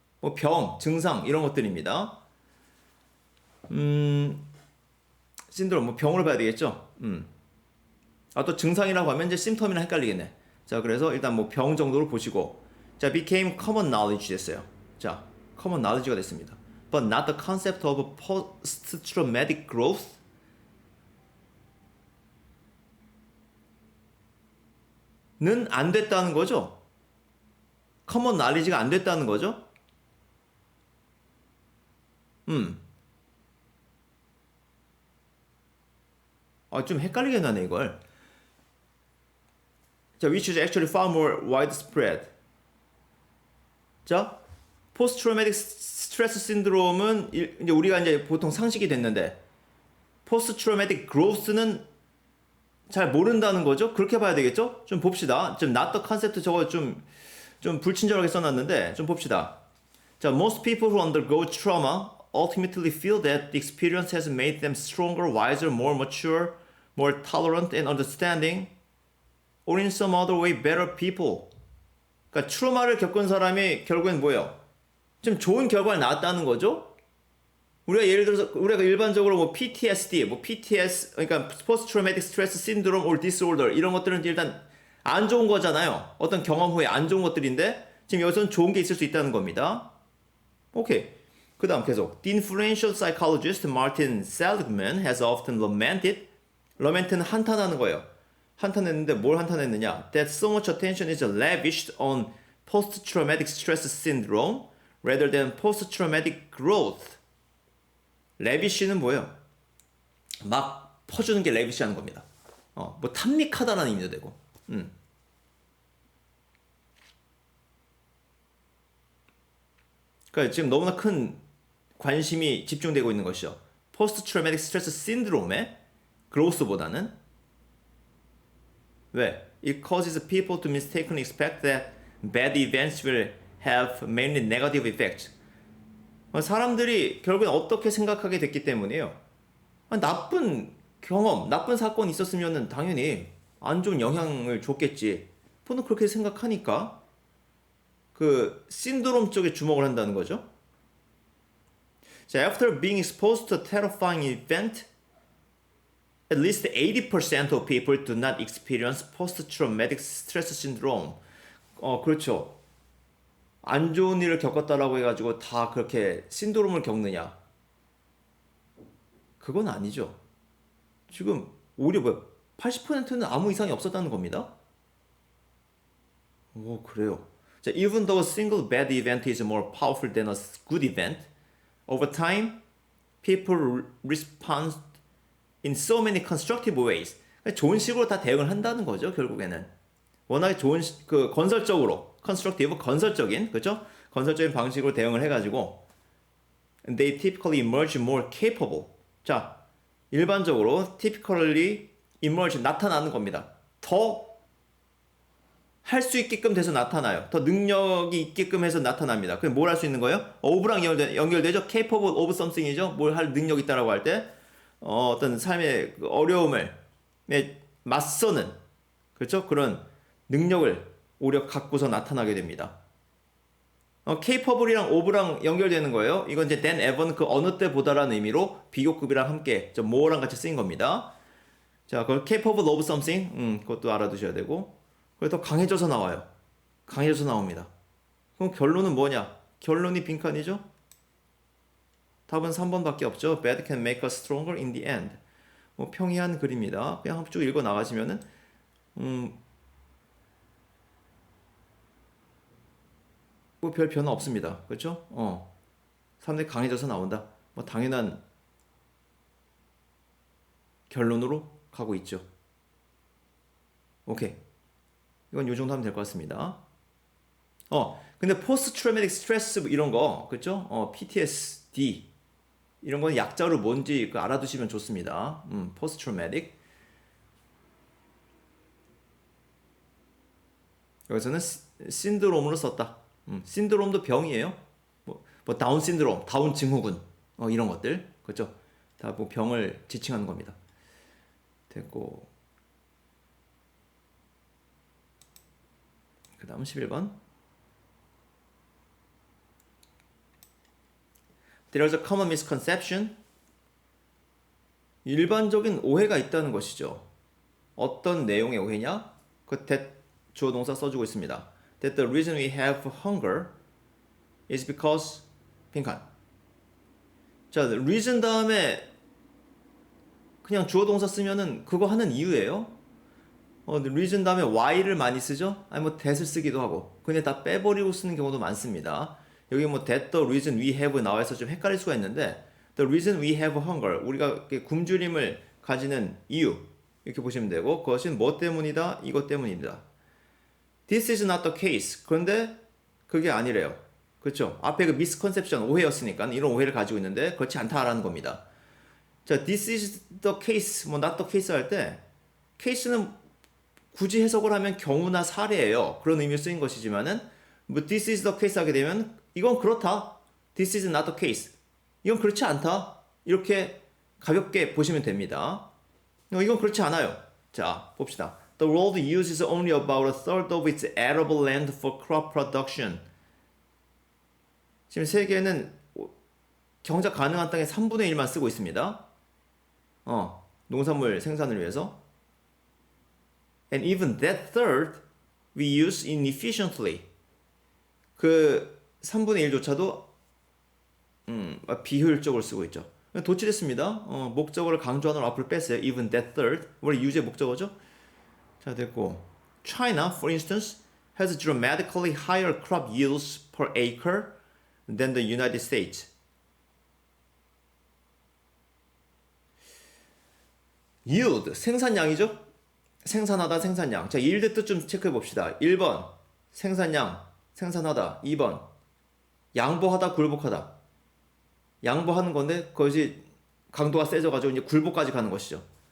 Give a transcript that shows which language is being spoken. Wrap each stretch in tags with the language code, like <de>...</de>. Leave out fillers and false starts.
<ko>뭐 병, 증상 이런 것들입니다. 신드롬 뭐 병으로 봐야 되겠죠. 아, 또 증상이라고 하면 이제 심텀이랑 헷갈리겠네. 자, 그래서 일단 뭐 병 정도로 보시고 자,</ko> <en>became common knowledge</en> <ko>됐어요. 자, common knowledge가 됐습니다.</ko> <en>But not the concept of post-traumatic growth.</en> <ko>는 안 됐다는 거죠. common knowledge가 안 됐다는 거죠. 아, 좀 헷갈리게 나네 이걸.</ko> <en>자, which is actually far more widespread.</en> <ko>자, 포스트 트라우마틱 스트레스 신드롬은 이제 우리가 이제 보통 상식이 됐는데 포스트 트라우마틱 그로스는 잘 모른다는 거죠? 그렇게 봐야 되겠죠? 좀 봅시다. 좀</ko> <en>not the concept</en> <ko>저거 좀 불친절하게 써놨는데 좀 봅시다.</ko> <en>자, most people who undergo trauma ultimately feel that the experience has made them stronger, wiser, more mature, more tolerant and understanding, or in some other way better people.</en> <ko>그러니까 트라우마를 겪은 사람이 결국엔 뭐예요? 좀 좋은 결과를 낳았다는 거죠? 우리가 예를 들어서 우리가 일반적으로 뭐 PTSD, 뭐 PTS 그러니까</ko> <en>Post Traumatic Stress Syndrome or Disorder</en> <ko>이런 것들은 일단 안 좋은 거잖아요. 어떤 경험 후에 안 좋은 것들인데 지금 여기서는 좋은 게 있을 수 있다는 겁니다. 오케이. 그 다음 계속</ko> <en>The influential psychologist Martin Seligman has often lamented lament</en> <ko>는 한탄하는 거예요. 한탄했는데 뭘 한탄했느냐?</ko> <en>That so much attention is lavished on post-traumatic stress syndrome rather than post-traumatic growth.</en> <ko>레비쉬는 뭐예요? 막 퍼주는 게 레비쉬하는 겁니다. 뭐 탐닉하다라는 의미도 되고. 그러니까 지금 너무나 큰 관심이 집중되고 있는 것이죠. 포스트 트라우마틱 스트레스 신드롬의 그로스보다는 왜?</ko> <en>It causes people to mistakenly expect that bad events will have mainly negative effects.</en> <ko>사람들이 결국엔 어떻게 생각하게 됐기 때문이에요. 나쁜 경험, 나쁜 사건이 있었으면 당연히 안 좋은 영향을 줬겠지. 보통 그렇게 생각하니까 그 신드롬 쪽에 주목을 한다는 거죠.</ko> <en>자, after being exposed to a terrifying event, at least 80% of people do not experience post-traumatic stress syndrome.</en> <ko>그렇죠. 안 좋은 일을 겪었다라고 해가지고 다 그렇게 신드롬을 겪느냐? 그건 아니죠. 지금 오히려 뭐야? 80%는 아무 이상이 없었다는 겁니다. 오, 그래요.</ko> <en>자, even though a single bad event is more powerful than a good event, over time, people respond in so many constructive ways.</en> <ko>좋은 식으로 다 대응을 한다는 거죠, 결국에는. 워낙에 좋은 그 건설적으로, constructive 건설적인, 그렇죠? 건설적인 방식으로 대응을 해가지고</ko> <en>they typically emerge more capable.</en> <ko>자, 일반적으로</ko> <en>typically emerge</en> <ko>나타나는 겁니다. 더 할 수 있게끔 돼서 나타나요. 더 능력이 있게끔 해서 나타납니다. 그럼 뭘 할 수 있는 거예요? of랑 연결되죠?</ko> <en>capable of something</en> <ko>이죠. 뭘 할 능력이 있다라고 할 때 어떤 삶의 어려움을 맞서는 그렇죠? 그런 능력을 오히려 갖고서 나타나게 됩니다. capable이랑 of랑 연결되는 거예요. 이건 이제</ko> <en>than ever</en> <ko>그 어느 때보다라는 의미로 비교급이랑 함께 more랑 같이 쓰인 겁니다. 자, 그걸</ko> <en>capable of something</en> <ko>그것도 알아두셔야 되고 그래서 더 강해져서 나와요. 강해져서 나옵니다. 그럼 결론은 뭐냐? 결론이 빈칸이죠? 답은 3번밖에 없죠.</ko> <en>Bad can make us stronger in the end.</en> <ko>뭐 평이한 글입니다. 그냥 쭉 읽어 나가시면은 뭐 별 변화 없습니다. 그렇죠? 사람들이 강해져서 나온다. 뭐 당연한 결론으로 가고 있죠. 오케이. 이건 요 정도 하면 될 것 같습니다. 근데 포스트 트라우마틱 스트레스 이런 거, 그렇죠? PTSD 이런 건 약자로 뭔지 알아두시면 좋습니다. 포스트 트라우마틱. 여기서는 신드롬으로 썼다. 신드롬도 병이에요. 뭐 다운 신드롬, 다운 증후군, 이런 것들, 그렇죠? 다 뭐 병을 지칭하는 겁니다. 됐고, 그 다음 11번.</ko> <en>There is a common misconception.</en> <ko>일반적인 오해가 있다는 것이죠. 어떤 내용의 오해냐? 그 that 주어 동사 써주고 있습니다.</ko> <en>That the reason we have hunger is because</en> <ko>빈칸. 자, reason 다음에 그냥 주어 동사 쓰면은 그거 하는 이유예요. reason 다음에 why를 많이 쓰죠? 아니 뭐 that을 쓰기도 하고 그냥 다 빼버리고 쓰는 경우도 많습니다. 여기 뭐</ko> <en>that the reason we have</en> <ko>나와서 좀 헷갈릴 수가 있는데</ko> <en>the reason we have hunger</en> <ko>우리가 굶주림을 가지는 이유 이렇게 보시면 되고 그것은 뭐 때문이다? 이것 때문입니다.</ko> <en>This is not the case.</en> <ko>그런데 그게 아니래요. 그렇죠? 앞에 그 misconception 오해였으니까 이런 오해를 가지고 있는데 그렇지 않다라는 겁니다. 자,</ko> <en>this is the case,</en> <ko>뭐</ko> <en>not the case</en> <ko>할 때 case는 굳이 해석을 하면 경우나 사례예요. 그런 의미로 쓰인 것이지만은 뭐</ko> <en>this is the case</en> <ko>하게 되면 이건 그렇다.</ko> <en>This is not the case.</en> <ko>이건 그렇지 않다. 이렇게 가볍게 보시면 됩니다. 이건 그렇지 않아요. 자, 봅시다.</ko> <en>The world uses only about a third of its arable land for crop production.</en> <ko>지금 세계는 경작 가능한 땅의 3분의 1만 쓰고 있습니다. 농산물 생산을 위해서.</ko> <en>And even that third we use inefficiently.</en> <ko>그 3분의 1조차도 비효율적으로 쓰고 있죠. 도출했습니다. 목적어를 강조하는 앞을 뺐어요.</ko> <en>Even that third.</en> <ko>원래 유제 목적어죠. 자, 됐고.</ko> <en>China, for instance, has dramatically higher crop yields per acre than the United States.</en> <ko>yield, 생산량이죠? 생산하다, 생산량. 자, yield 뜻 좀 체크해 봅시다. 1번, 생산량, 생산하다. 2번, 양보하다, 굴복하다. 양보하는 건데, 그것이 강도가 세져가지고 이제 굴복까지 가는 것이죠.</ko>